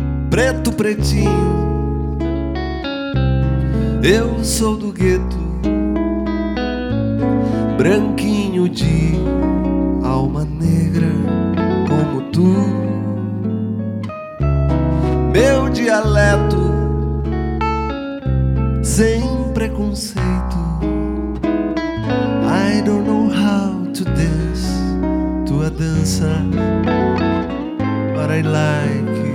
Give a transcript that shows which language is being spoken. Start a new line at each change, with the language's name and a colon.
Portuguese: Preto, pretinho, eu sou do gueto. Branquinho de alma negra como tu. Meu dialeto sem preconceito.
English: I don't know how to dance
Portuguese: tua dança,
English: but I like.